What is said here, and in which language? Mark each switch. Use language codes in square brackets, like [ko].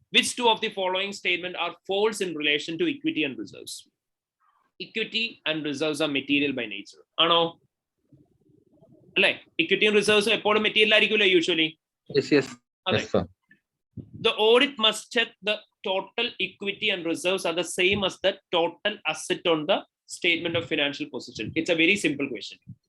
[en] Which two of the following statement are false in relation to equity and reserves? Equity and reserves are material by nature. [ml] ആണോ? അല്ലെ? ഇക്വിറ്റിയും റിസർവ്സും എപ്പോഴും material ആയിരിക്കുമല്ലോ usually. അതെ. [en] The audit must check the total equity and reserves are the same as the total asset on the statement of financial position. It's a very simple question.